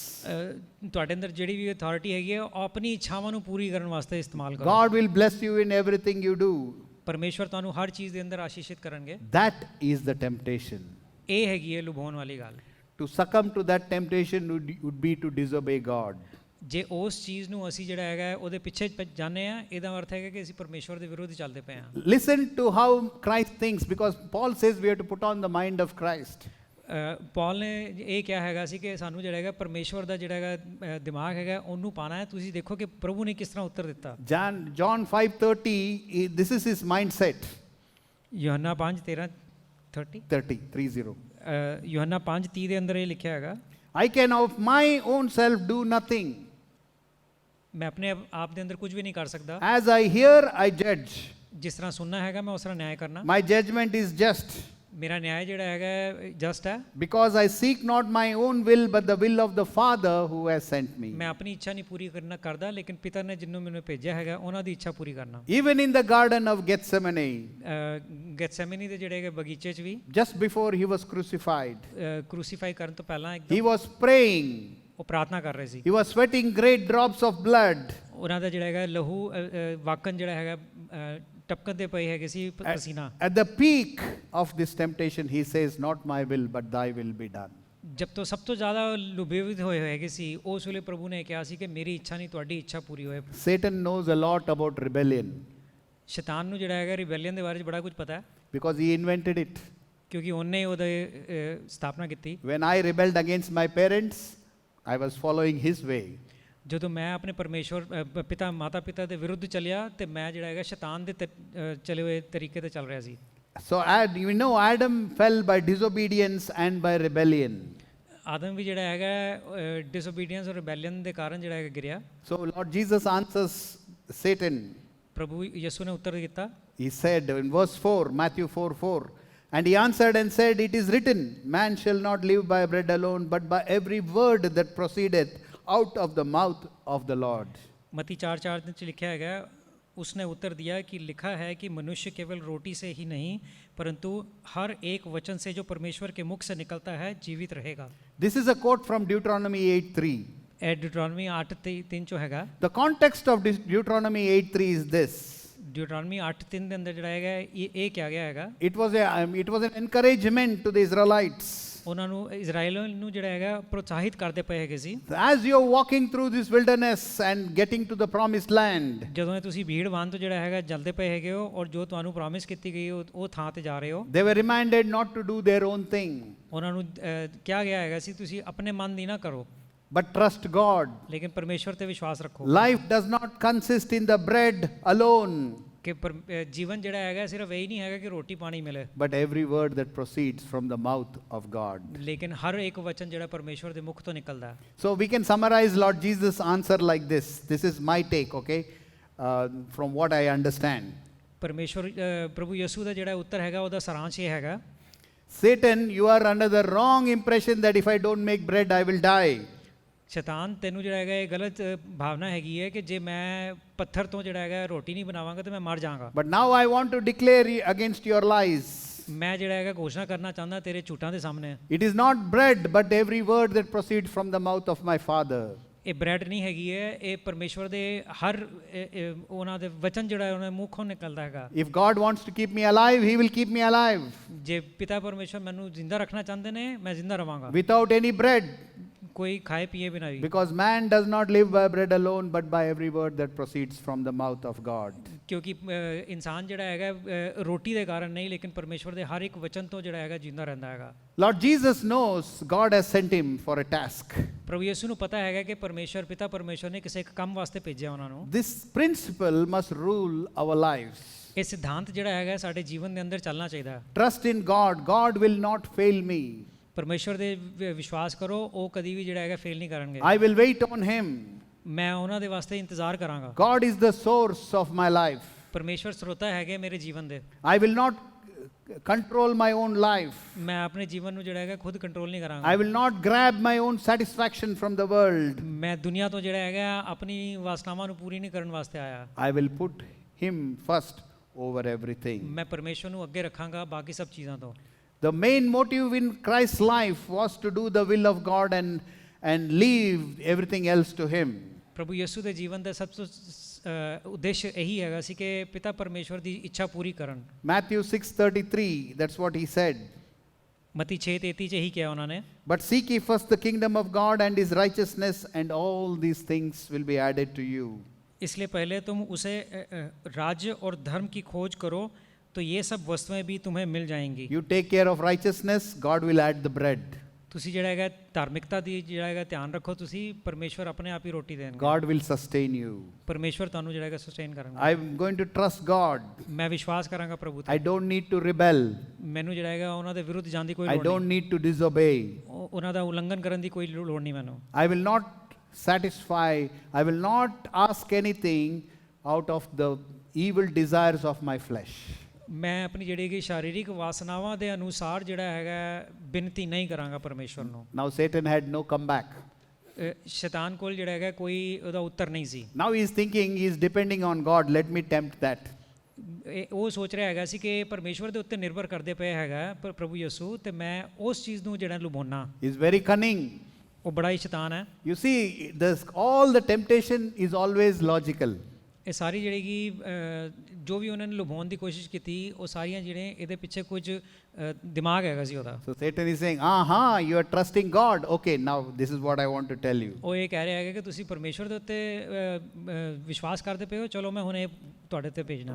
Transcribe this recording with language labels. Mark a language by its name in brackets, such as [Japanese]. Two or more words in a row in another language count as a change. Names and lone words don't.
[Punjabi] ਤੁਹਾਡੇ ਅੰਦਰ ਜਿਹੜੀ ਵੀ ਅਥਾਰਟੀ ਹੈਗੀ ਹੈ ਉਹ ਆਪਣੀ ਇੱਛਾਵਾਂ ਨੂੰ ਪੂਰੀ ਕਰਨ ਵਾਸਤੇ ਇਸਤੇਮਾਲ ਕਰੋ। [English] God will bless you in everything you do. [Punjabi] ਪਰਮੇਸ਼ਵਰ ਤੁਹਾਨੂੰ ਹਰ ਚੀਜ਼ ਦੇ ਅੰਦਰ ਆਸ਼ੀਸ਼ਿਤ ਕਰਨਗੇ। [English] That is the temptation. [Punjabi] ਇਹ ਹੈਗੀ ਹੈ ਲੁਭਾਉਣ ਵਾਲੀ ਗੱਲ। [English] To succumb to that temptation would be to disobey God. [Punjabi] ਜੇ ਉਸ ਚੀਜ਼ ਨੂੰ ਅਸੀਂ ਜਿਹੜਾ ਹੈਗਾ ਉਹਦੇ ਪਿੱਛੇ ਜਾਂਦੇ ਆ ਇਹਦਾ ਅਰਥ ਹੈਗਾ ਕਿ ਅਸੀਂ ਪਰਮੇਸ਼ਵਰ ਦੇ ਵਿਰੋਧ ਚੱਲਦੇ ਪਏ ਹਾਂ। [English] Listen to how Christ thinks, because Paul says we have to put on the mind of Christ. [Punjabi] ਪੌਲ ਨੇ ਇਹ ਕਿਹਾ ਹੈਗਾ ਸੀ ਕਿ ਸਾਨੂੰ ਜਿਹੜਾ ਹੈਗਾ ਪਰਮੇਸ਼ਵਰ ਦਾ ਜਿਹੜਾ ਹੈਗਾ ਦਿਮਾਗ ਹੈਗਾ ਉਹਨੂੰ ਪਾਣਾ ਹੈ। ਤੁਸੀਂ ਦੇਖੋ ਕਿ ਪ੍ਰਭੂ ਨੇ ਕਿਸ ਤਰ੍ਹਾਂ ਉੱਤਰ ਦਿੱਤਾ। [English] John 5:30, this is his mindset. [Punjabi] ਯੋਹੰਨਾ 5:30 ਯੋਹੰਨਾ 5:30 ਦੇ ਅੰਦਰ ਇਹ ਲਿਖਿਆ ਹੈਗਾ [English] I can of my own self do nothing. [Punjabi] ਮੈਂ ਆਪਣੇ ਆਪ ਦੇ ਅੰਦਰ ਕੁਝ ਵੀ ਨਹੀਂ ਕਰ ਸਕਦਾ। [English] As I hear, I judge. [Punjabi] ਜਿਸ ਤਰ੍ਹਾਂ ਸੁਣਨਾ ਹੈਗਾ ਮੈਂ ਉਸ ਤਰ੍ਹਾਂ ਨਿਆਂ ਕਰਨਾ। [English] My judgment is just. [Punjabi] ਮੇਰਾ ਨਿਆਂ ਜਿਹੜਾ ਹੈਗਾ ਜਸਟ ਹੈ। [English] Because I seek not my own will but the will of the Father who has sent me. [Punjabi] ਮੈਂ ਆਪਣੀ ਇੱਛਾ ਨਹੀਂ ਪੂਰੀ ਕਰਦਾ ਲੇਕਿਨ ਪਿਤਾ ਨੇ ਜਿਹਨੂੰ ਮੈਨੂੰ ਭੇਜਿਆ ਹੈਗਾ ਉਹਨਾਂ ਦੀ ਇੱਛਾ ਪੂਰੀ ਕਰਨਾ। [English] Even in the garden of Gethsemane, [Punjabi] ਗੈਥਸੇਮਨੀ ਦੇ ਜਿਹੜੇ ਹੈਗੇ ਬਗੀਚੇ 'ਚ ਵੀ [English] just before he was crucified, [Punjabi] ਕ੍ਰੂਸੀਫਾਈ ਕਰਨ ਤੋਂ ਪਹਿਲਾਂ [English] he was praying. [Punjabi] ਉਹ ਪ੍ਰਾਰਥਨਾ ਕਰ ਰਹੇ ਸੀ। [English] He was sweating great drops of blood. [Punjabi] ਉਹਨਾਂ ਦਾ ਜਿਹੜਾ ਹੈਗਾ ਲਹੂ ਵਾਕਨ ਜਿਹੜਾ ਹੈਗਾ ਟਪਕਦੇ ਪਏ ਹੈਗੇ ਸੀ ਪਸੀਨਾ। [English] At the peak of this temptation, he says, not my will but thy will be done. [Punjabi] ਜਬ ਤੋਂ ਸਭ ਤੋਂ ਜ਼ਿਆਦਾ ਲੁਭੇਵਿਤ ਹੋਏ ਹੈਗੇ ਸੀ ਉਸ ਵੇਲੇ ਪ੍ਰਭੂ ਨੇ ਕਿਹਾ ਸੀ ਕਿ ਮੇਰੀ ਇੱਛਾ ਨਹੀਂ ਤੁਹਾਡੀ ਇੱਛਾ ਪੂਰੀ ਹੋਏ। [English] Satan knows a lot about rebellion. [Punjabi] ਸ਼ੈਤਾਨ ਨੂੰ ਜਿਹੜਾ ਹੈਗਾ ਰਿਬੈਲੀਅਨ ਦੇ ਬਾਰੇ 'ਚ ਬੜਾ ਕੁਝ ਪਤਾ ਹੈ। [English] Because he invented it. [Punjabi] ਕਿਉਂਕਿ ਉਹਨੇ ਉਹਦੇ ਸਥਾਪਨਾ ਕੀਤੀ। [English] When I rebelled against my parents, I was following his way. [Punjabi] ਜਦੋਂ ਮੈਂ ਆਪਣੇ ਪਰਮੇਸ਼ਵਰ ਮਾਤਾ ਪਿਤਾ ਦੇ ਵਿਰੁੱਧ ਚੱਲਿਆ ਤੇ ਮੈਂ ਜਿਹੜਾ ਹੈਗਾ ਸ਼ੈਤਾਨ ਦੇ ਚਲੇ ਹੋਏ ਤਰੀਕੇ ਤੇ ਚੱਲ ਰਿਹਾ ਸੀ। [English] So Adam fell by disobedience and by rebellion. [Punjabi] ਆਦਮ ਵੀ ਜਿਹੜਾ ਹੈਗਾ ਡਿਸਓਬੀਡੀਐਂਸ ਔਰ ਰਿਬੈਲੀਅਨ ਦੇ ਕਾਰਨ ਜਿਹੜਾ ਹੈਗਾ ਗਿਰਿਆ। [English] So Lord Jesus answers Satan. [Punjabi] ਪ੍ਰਭੂ ਯਿਸੂ ਨੇ ਉੱਤਰ ਦਿੱਤਾ, [English] He said in verse 4, Matthew 4:4, and he answered and said, it is written, man shall not live by bread alone, but by every word that proceedeth out of the mouth of the Lord. [Punjabi] ਮਤੀ 4:4 ਵਿੱਚ ਲਿਖਿਆ ਹੈਗਾ, [Hindi] उसने उत्तर दिया कि लिखा है कि मनुष्य केवल रोटी से ही नहीं परंतु हर एक वचन से जो परमेश्वर के मुख से निकलता है जीवित रहेगा। [English] This is a quote from Deuteronomy 8:3. [Punjabi] ਇਹ ਡਿਊਟਰੋਨਮੀ 8:3 ਚੋਂ ਹੈਗਾ। [English] The context of Deuteronomy 8:3 is this. [Punjabi] ਡਿਊਟਰੋਨਮੀ 8:3 ਦੇ ਅੰਦਰ ਜਿਹੜਾ ਹੈਗਾ ਇਹ ਕਿਹਾ ਗਿਆ ਹੈਗਾ, [English] It was an encouragement to the Israelites. [Punjabi] ਉਹਨਾਂ ਨੂੰ ਇਜ਼ਰਾਈਲ ਨੂੰ ਜਿਹੜਾ ਹੈਗਾ ਪ੍ਰੋਤਸਾਹਿਤ ਕਰਦੇ ਪਏ ਹੈਗੇ ਸੀ। [English] As you're walking through this wilderness and getting to the promised land, [Punjabi] ਜਦੋਂ ਤੁਸੀਂ ਭੀੜ ਵਾਂ ਤੋਂ ਜਿਹੜਾ ਹੈਗਾ ਜਲਦੇ ਪਏ ਹੈਗੇ ਹੋ ਔਰ ਜੋ ਤੁਹਾਨੂੰ ਪ੍ਰੋਮਿਸ ਕੀਤੀ ਗਈ ਉਹ ਥਾਂ ਤੇ ਜਾ ਰਹੇ ਹੋ, [English] they were reminded not to do their own thing, [Punjabi] ਉਹਨਾਂ ਨੂੰ ਕਿਹਾ ਗਿਆ ਹੈਗਾ ਸੀ ਤੁਸੀਂ ਆਪਣੇ ਮਨ ਦੀ ਨਾ ਕਰੋ [English] but trust God. [Punjabi] ਲੇਕਿਨ ਪਰਮੇਸ਼ਵਰ ਤੇ ਵਿਸ਼ਵਾਸ ਰੱਖੋ। [English] Life does not consist in the bread alone, [Punjabi] ਕਿ ਜੀਵਨ ਜਿਹੜਾ ਹੈਗਾ ਸਿਰਫ ਇਹੀ ਨਹੀਂ ਹੈਗਾ ਕਿ ਰੋਟੀ ਪਾਣੀ ਮਿਲੇ, [English] but every word that proceeds from the mouth of God. [Punjabi] ਲੇਕਿਨ ਹਰ ਇੱਕ ਵਚਨ ਜਿਹੜਾ ਪਰਮੇਸ਼ਵਰ ਦੇ ਮੁਖ ਤੋਂ ਨਿਕਲਦਾ ਹੈ। [English] So we can summarize Lord Jesus' answer like this. This is my take, okay, from what I understand. [Punjabi] ਪਰਮੇਸ਼ਵਰ ਪ੍ਰਭੂ ਯਿਸੂ ਦਾ ਜਿਹੜਾ ਉੱਤਰ ਹੈਗਾ ਉਹਦਾ ਸਾਰਾਂਸ਼ ਇਹ ਹੈਗਾ, [English] Satan, you are under the wrong impression that if I don't make bread, I will die. [Punjabi] ਸ਼ੈਤਾਨ ਤੈਨੂੰ ਜਿਹੜਾ ਹੈਗਾ ਇਹ ਗਲਤ ਭਾਵਨਾ ਹੈਗੀ ਹੈ ਕਿ ਜੇ ਮੈਂ ਪੱਥਰ ਤੋਂ ਜਿਹੜਾ ਹੈਗਾ ਰੋਟੀ ਨਹੀਂ ਬਣਾਵਾਂਗਾ ਤਾਂ ਮੈਂ ਮਰ ਜਾਵਾਂਗਾ। [English] But now I want to declare against your lies. [Punjabi] ਮੈਂ ਜਿਹੜਾ ਹੈਗਾ ਘੋਸ਼ਣਾ ਕਰਨਾ ਚਾਹੁੰਦਾ ਤੇਰੇ ਝੂਠਾਂ ਦੇ ਸਾਹਮਣੇ, [English] It is not bread, but every word that proceeds from the mouth of my Father. [Punjabi] ਇਹ ਬ੍ਰੈਡ ਨਹੀਂ ਹੈਗੀ ਹੈ, ਇਹ ਪਰਮੇਸ਼ਵਰ ਦੇ ਹਰ ਉਹਨਾਂ ਦੇ ਵਚਨ ਜਿਹੜਾ ਉਹਨਾਂ ਦੇ ਮੂੰਹੋਂ ਨਿਕਲਦਾ ਹੈਗਾ। [English] If God wants to keep me alive, He will keep me alive. [Punjabi] ਜੇ ਪਿਤਾ ਪਰਮੇਸ਼ਵਰ ਮੈਨੂੰ ਜ਼ਿੰਦਾ ਰੱਖਣਾ ਚਾਹੁੰਦੇ ਨੇ ਮੈਂ ਜ਼ਿੰਦਾ ਰਵਾਂਗਾ [English] Without any bread. [Punjabi] ਕੋਈ ਖਾਏ ਪੀਏ ਬਿਨਾਂ ਵੀ, [English] Because man does not live by bread alone, but by every word that proceeds from the mouth of God. [Punjabi] ਕਿਉਂਕਿ ਇਨਸਾਨ ਜਿਹੜਾ ਹੈਗਾ ਰੋਟੀ ਦੇ ਕਾਰਨ ਨਹੀਂ ਲੇਕਿਨ ਪਰਮੇਸ਼ਵਰ ਦੇ ਹਰ ਇੱਕ ਵਚਨ ਤੋਂ ਜਿਹੜਾ ਹੈਗਾ ਜ਼ਿੰਦਾ ਰਹਿੰਦਾ ਹੈਗਾ। [English] Lord Jesus knows God has sent him for a task. [Punjabi] ਪ੍ਰਭੂ ਯਿਸੂ ਨੂੰ ਪਤਾ ਹੈਗਾ ਕਿ ਪਰਮੇਸ਼ਵਰ ਪਿਤਾ ਪਰਮੇਸ਼ਵਰ ਨੇ ਕਿਸੇ ਇੱਕ ਕੰਮ ਵਾਸਤੇ ਭੇਜਿਆ ਉਹਨਾਂ ਨੂੰ। [English] This principle must rule our lives. [Punjabi] ਇਹ ਸਿਧਾਂਤ ਜਿਹੜਾ ਹੈਗਾ ਸਾਡੇ ਜੀਵਨ ਦੇ ਅੰਦਰ ਚੱਲਣਾ ਚਾਹੀਦਾ ਹੈ। [English] Trust in God. God will not fail me. [Punjabi] ਪਰਮੇਸ਼ਵਰ ਦੇ ਵਿਸ਼ਵਾਸ ਕਰੋ, ਉਹ ਕਦੀ ਵੀ ਜਿਹੜਾ ਹੈਗਾ ਫੇਲ ਨਹੀਂ ਕਰਨਗੇ। [English] I will wait on him. [Punjabi] ਮੈਂ ਉਹਨਾਂ ਦੇ ਵਾਸਤੇ ਇੰਤਜ਼ਾਰ ਕਰਾਂਗਾ। [English] God is the source of my life. [Punjabi] ਪਰਮੇਸ਼ਵਰ ਸਰੋਤਾ ਹੈਗੇ ਮੇਰੇ ਜੀਵਨ ਦੇ। [English] I will not control my own life. [Punjabi] ਮੈਂ ਆਪਣੇ ਜੀਵਨ ਨੂੰ ਜਿਹੜਾ ਹੈਗਾ ਖੁਦ ਕੰਟਰੋਲ ਨਹੀਂ ਕਰਾਂਗਾ। [English] I will not grab my own satisfaction from the world. [Punjabi] ਮੈਂ ਦੁਨੀਆ ਤੋਂ ਜਿਹੜਾ ਹੈਗਾ ਆਪਣੀ ਵਾਸਨਾਵਾਂ ਨੂੰ ਪੂਰੀ ਨਹੀਂ ਕਰਨ ਵਾਸਤੇ ਆਇਆ। [English] I will put him first over everything. [Punjabi] ਮੈਂ ਪਰਮੇਸ਼ਵਰ ਨੂੰ ਅੱਗੇ ਰੱਖਾਂਗਾ ਬਾਕੀ ਸਭ ਚੀਜ਼ਾਂ ਤੋਂ। [English] The main motive in Christ's life was to do the will of God and leave everything else to him. [Punjabi] ਪ੍ਰਭੂ ਯਿਸੂ ਦੇ ਜੀਵਨ ਦਾ ਸਭ ਤੋਂ ਉਦੇਸ਼ ਇਹੀ ਹੈਗਾ ਸੀ ਕਿ ਪਿਤਾ ਪਰਮੇਸ਼ਵਰ ਦੀ ਇੱਛਾ ਪੂਰੀ ਕਰਨ। [English] Matthew 6:33, that's what he said. [Punjabi] ਮਤੀ 6:33 ਚ ਇਹੀ ਕਿਹਾ ਉਹਨਾਂ ਨੇ, [English] But seek ye first the kingdom of God and his righteousness, and all these things will be added to you. [Hindi] इसलिए पहले तुम उसे राज्य और धर्म की खोज करो तो ये सब वस्तुएं भी तुम्हें मिल जाएंगी। [English] You take care of righteousness, God will add the bread. [Punjabi] ਤੁਸੀਂ ਜਿਹੜਾ ਹੈਗਾ ਧਾਰਮਿਕਤਾ ਦੀ ਜਿਹੜਾ ਹੈਗਾ ਧਿਆਨ ਰੱਖੋ, ਤੁਸੀਂ ਪਰਮੇਸ਼ਵਰ ਆਪਣੇ ਆਪ ਹੀ ਰੋਟੀ ਦੇਣਗੇ। [English] God will sustain you. [Punjabi] ਪਰਮੇਸ਼ਵਰ ਤੁਹਾਨੂੰ ਜਿਹੜਾ ਹੈਗਾ ਸਸਟੇਨ ਕਰਨਗੇ। [English] I'm going to trust God. [Punjabi] ਮੈਂ ਵਿਸ਼ਵਾਸ ਕਰਾਂਗਾ ਪ੍ਰਭੂ ਤੇ। [English] I don't need to rebel. [Punjabi] ਮੈਨੂੰ ਜਿਹੜਾ ਹੈਗਾ ਉਹਨਾਂ ਦੇ ਵਿਰੁੱਧ ਜਾਣ ਦੀ ਕੋਈ [English] I [Punjabi] ਲੋੜ [English] don't [Punjabi] ਨਹੀਂ। [English] need to disobey. [Punjabi] ਉਹਨਾਂ ਦਾ ਉਲੰਘਣ ਕਰਨ ਦੀ ਕੋਈ ਲੋੜ ਨਹੀਂ ਮੈਨੂੰ। [English] I will not satisfy, I will not ask anything out of the evil desires of my flesh. [Punjabi] ਮੈਂ ਆਪਣੀ ਜਿਹੜੀ ਕਿ ਸ਼ਾਰੀਰਿਕ ਵਾਸਨਾਵਾਂ ਦੇ ਅਨੁਸਾਰ ਜਿਹੜਾ ਹੈਗਾ ਬੇਨਤੀ ਨਹੀਂ ਕਰਾਂਗਾ ਪਰਮੇਸ਼ਵਰ ਨੂੰ। [English] Now Satan had no comeback. [Punjabi] ਸ਼ੈਤਾਨ ਕੋਲ ਜਿਹੜਾ ਹੈਗਾ ਕੋਈ ਉਹਦਾ ਉੱਤਰ ਨਹੀਂ ਸੀ। [English] Now he is thinking he is depending on God, let me tempt that. [Punjabi] ਉਹ ਸੋਚ ਰਿਹਾ ਹੈਗਾ ਸੀ ਕਿ ਪਰਮੇਸ਼ਵਰ ਦੇ ਉੱਤੇ ਨਿਰਭਰ ਕਰਦੇ ਪਏ ਹੈਗਾ ਪ੍ਰਭੂ ਯਿਸੂ, ਤੇ ਮੈਂ ਉਸ ਚੀਜ਼ ਨੂੰ ਜਿਹੜਾ ਲੁਭਾਉਣਾ। [English] He is very cunning. [Punjabi] ਉਹ ਬੜਾ ਹੀ ਸ਼ੈਤਾਨ ਹੈ। [English] You see, all the temptation is always logical. [Punjabi] ਇਹ ਸਾਰੀ ਜਿਹੜੀ ਕਿ ਜੋ ਵੀ ਉਹਨਾਂ ਨੇ ਲੁਭਾਉਣ ਦੀ ਕੋਸ਼ਿਸ਼ ਕੀਤੀ ਉਹ ਸਾਰੀਆਂ ਜਿਹੜੇ ਇਹਦੇ ਪਿੱਛੇ ਕੁਝ ਦਿਮਾਗ ਹੈਗਾ ਸੀ ਉਹਦਾ। [English] So Satan is saying, you are trusting God. Okay, now this is what I want to tell you. [Punjabi] ਉਹ ਇਹ ਕਹਿ ਰਿਹਾ ਹੈਗਾ ਕਿ ਤੁਸੀਂ ਪਰਮੇਸ਼ਵਰ ਦੇ ਉੱਤੇ ਵਿਸ਼ਵਾਸ ਕਰਦੇ ਪਏ ਹੋ, ਚਲੋ ਮੈਂ ਹੁਣ ਇਹ ਤੁਹਾਡੇ ਤੇ ਭੇਜਣਾ।